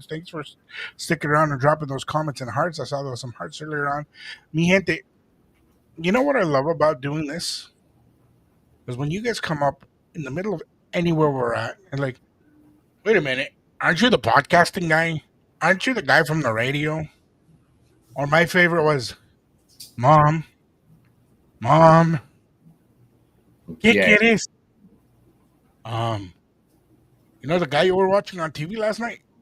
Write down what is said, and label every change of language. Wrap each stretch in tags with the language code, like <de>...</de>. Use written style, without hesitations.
<en>Thanks for sticking around and dropping those comments and hearts. I saw there was some hearts earlier on.</en> <es>Mi gente,</es> <en>you know what I love about doing this? Is when you guys come up in the middle of anywhere we're at and like, wait a minute, aren't you the podcasting guy? Aren't you the guy from the radio? Or my favorite was, Mom,</en> <es>¿qué quieres?</es> <en>You know the guy you were watching on TV last night?</en>